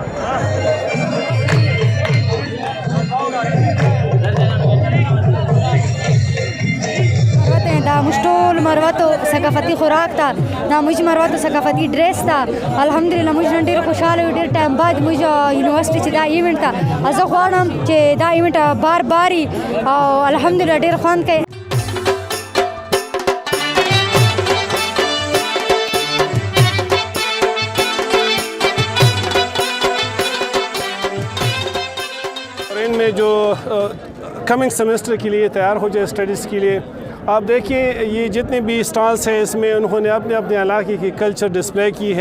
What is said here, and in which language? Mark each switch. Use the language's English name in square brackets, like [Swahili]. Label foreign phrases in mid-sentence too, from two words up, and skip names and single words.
[Pashto] دا موږ ټول مروتو ثقافتي خوراک ته دا موږ مروتو ثقافتي ډریس ته الحمدلله موږ نن ډېر خوشحاله یو ډېر ټایم بعد موږ یونیورسټي چې دا ایونټ ته زه غواړم چې دا ایونټ بار باري او الحمدلله ډېر خوند کوي [Urdu] میں جو [English] coming semester [Urdu] کے لیے تیار ہو جائے اسٹڈیز کے لیے آپ دیکھیے یہ جتنے بھی اسٹالز ہیں اس میں انہوں نے اپنے اپنے علاقے کی کلچر ڈسپلے کی ہے.